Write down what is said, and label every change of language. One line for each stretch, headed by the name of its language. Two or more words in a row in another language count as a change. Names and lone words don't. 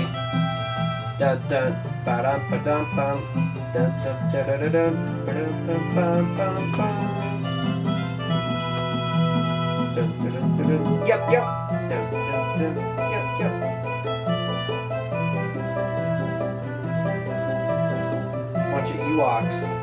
English: Dun dun ba dum ba dum bum. Dun dun da da da dun ba dum bum bum bum bum. Dun dun dun dun. Yep yep. Dun dun dun. Yep yep. Bunch of Ewoks.